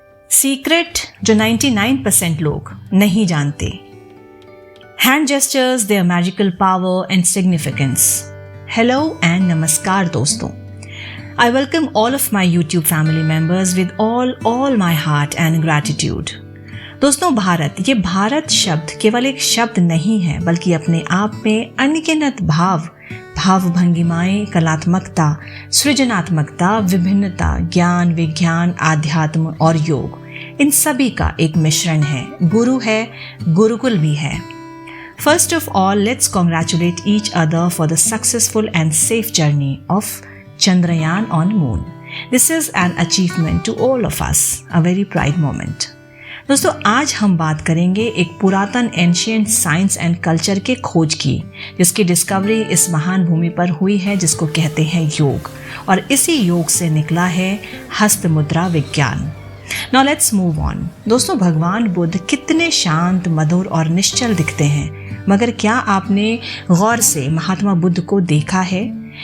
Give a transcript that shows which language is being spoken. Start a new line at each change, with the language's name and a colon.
Hindi: Secret जो 99% लोग नहीं जानते।
English: Hand gestures, their magical power and significance.
Hindi: Hello and नमस्कार दोस्तों।
English: I welcome all of my YouTube family members with all my heart and gratitude.
Hindi: दोस्तों, ये भारत शब्द केवल एक शब्द नहीं है, बल्कि अपने आप में अनगिनत भाव भंगिमाएं, कलात्मकता, सृजनात्मकता, विभिन्नता, ज्ञान, विज्ञान, आध्यात्म और योग, इन सभी का एक मिश्रण है। गुरु है, गुरुकुल भी है।
English: First of all, let's congratulate each other for the successful and safe journey of Chandrayaan on Moon. This is an achievement to all of us, a very proud moment.
Hindi: दोस्तों, आज हम बात करेंगे एक पुरातन
English: ancient science and culture
Hindi: के खोज की, जिसकी डिस्कवरी इस महान भूमि पर हुई है, जिसको कहते हैं योग, और इसी योग से निकला है हस्त मुद्रा विज्ञान।
English: Now let's move on.
Hindi: दोस्तों, भगवान बुद्ध कितने शांत, मधुर और निश्चल दिखते हैं, मगर क्या आपने गौर से महात्मा बुद्ध को देखा है?